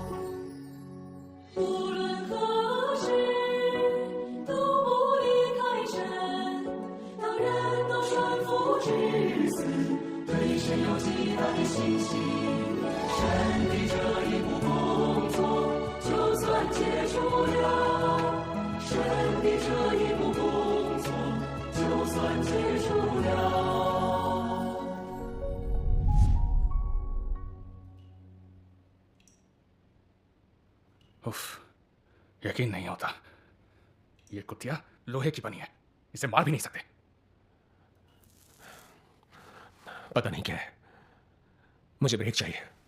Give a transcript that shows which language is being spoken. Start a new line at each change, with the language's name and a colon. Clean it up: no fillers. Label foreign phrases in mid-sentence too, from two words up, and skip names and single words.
Chinese: 无论何时都不离开神，当人都顺服至死，对神有极大的信心。神的这一步工作就算结束了，神的这一步工作就算结束了。
Hindi: उफ, यकीन नहीं होता। ये कुतिया लोहे की बनी है, इसे मार भी नहीं सकते। पता नहीं क्या है, मुझे ब्रेक चाहिए।